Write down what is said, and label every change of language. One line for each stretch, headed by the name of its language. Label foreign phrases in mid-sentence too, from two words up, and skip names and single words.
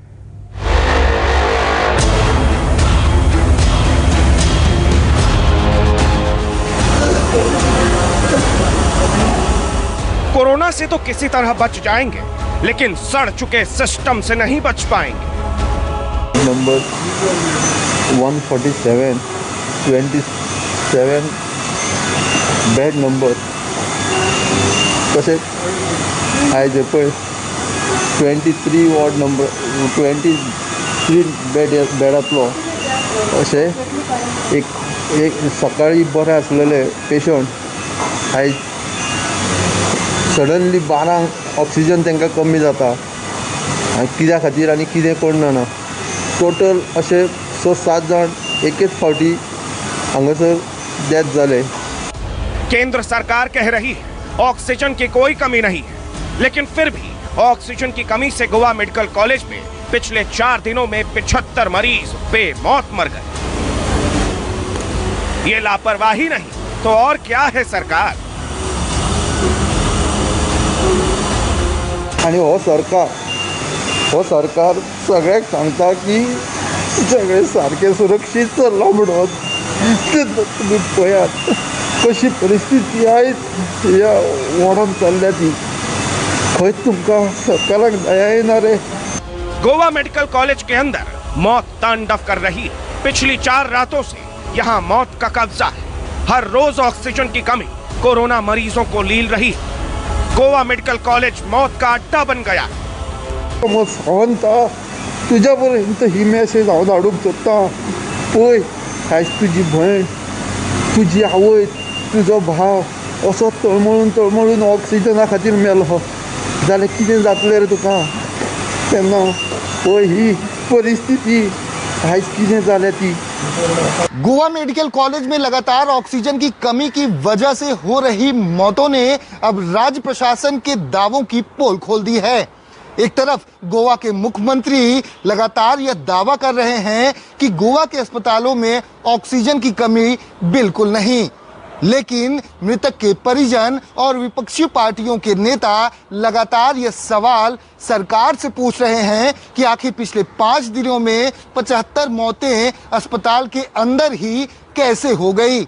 Hindi: कोरोना से तो किसी तरह बच जाएंगे, लेकिन सड़ चुके सिस्टम से नहीं बच पाएंगे।
Konkani: नंबर 147, 27 बेड नंबर कसे आहे पळय 23 वॉर्ड नंबर 23 बेडांतलो अशें एक सकाळी बरें आसलेले पेशंट आयज सडनली 12 ऑक्सिजन तांकां कमी जाता आनी कित्या खातीर आनी कितें कळना। टोटल अशे 6-7 जाण एकेच फावटी हांगासर डेथ जाले।
Hindi: केंद्र सरकार कह रही है ऑक्सीजन की कोई कमी नहीं है, लेकिन फिर भी ऑक्सीजन की कमी से गोवा मेडिकल कॉलेज में पिछले 4 दिनों में 75 मरीज बेमौत मर गए। ये लापरवाही नहीं तो और क्या है सरकार?
Konkani: आणि हो सरकार सगळ्याक सांगता की सगळे सारखे सुरक्षीत चल्ला म्हणून, तुम्ही पळयात कशी परिस्थिती आयज ह्या वॉर्डान चल्ल्या ती। खंय तुमकां सरकाराक दया येना रे?
Hindi: गोवा मेडिकल कॉलेज के अंदर मौत तांडव कर रही है। पिछली 4 रातों से यहाँ मौत का कब्जा है। हर रोज ऑक्सीजन की कमी कोरोना मरीजों को लील रही है। गोवा मेडिकल कॉलेज मौत का अड्डा बन गया।
Konkani: मग सांगता तुझ्या पर्यंत ही मेसेज हांव धाडूंक सोदता। पळय आयज तुजी भयण, तुजी आवय, तुजो भाव असो तळमळून ऑक्सिजना खातीर मेलो जाल्यार कितें जातलें रे तुका? तेन्ना पळय ही परिस्थिती आयज कितें जाल्या ती।
Hindi: गोवा मेडिकल कॉलेज में लगातार ऑक्सीजन की कमी की वजह से हो रही मौतों ने अब राज्य प्रशासन के दावों की पोल खोल दी है। एक तरफ गोवा के मुख्यमंत्री लगातार यह दावा कर रहे हैं कि गोवा के अस्पतालों में ऑक्सीजन की कमी बिल्कुल नहीं, लेकिन मृतक के परिजन और विपक्षी पार्टियों के नेता लगातार यह सवाल सरकार से पूछ रहे हैं कि आखिर पिछले 5 दिनों में 75 मौतें अस्पताल के अंदर ही कैसे हो गई।